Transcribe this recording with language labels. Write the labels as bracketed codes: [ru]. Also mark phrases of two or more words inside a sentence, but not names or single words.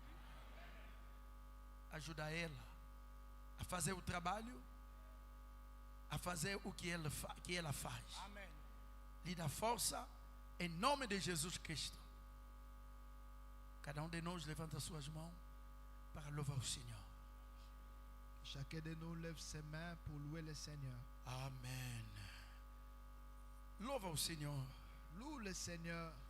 [pt] Ajuda ela a fazer o trabalho, a fazer o que ela faz. Amém. Lhe dá força, em nome de Jesus Cristo. Cada um de nós levanta suas mãos para louvar o Senhor. [fr] Chacun de nous lève ses mains pour louer le Seigneur. [pt] Amém. Louva o Senhor. [fr] Loue le Seigneur.